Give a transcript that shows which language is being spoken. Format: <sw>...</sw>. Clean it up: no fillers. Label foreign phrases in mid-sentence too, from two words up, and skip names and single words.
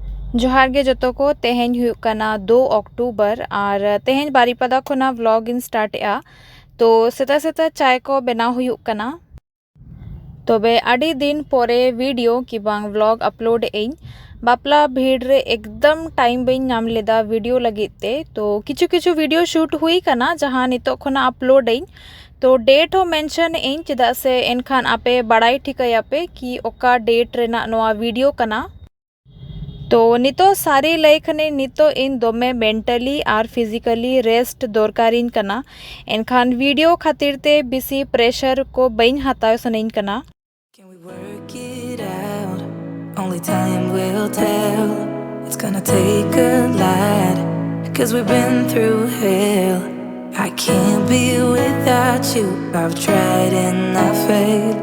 <sat>जोहार गे जतो को तेहेन हुयुक कना 2 अक्टूबर और तेहेन बारीपदा खोना व्लॉग इन स्टार्ट एआ तो सेता सेता चाय को बनाव हुयुक कना तबे आडी दिन पोरे वीडियो कि बांग व्लॉग अपलोड एइन बापला भीड़ रे एकदम टाइम बेन नाम लेदा वीडियो लगिते तो किछु किछु वीडियो शूट हुई कना जहां नितो खोना अपलोड एइन तो डेट हो मेंशन एइन चेदा से एनखान आपे बड़ाई ठिकायापे कि ओका डेट रेना नोआ वीडियो कना तो नितो सारी लय खने नितो इन दोमे मेंटली और फिजिकली रेस्ट दरकारिन कना एनखान वीडियो खातिर ते बिसी प्रेशर को बैन हताव सनैन कना</sat> <en>Can we work it out? Only time will tell. It's gonna take a lot, 'cause we've been through hell. I can't be without you. I've tried and I failed.</en>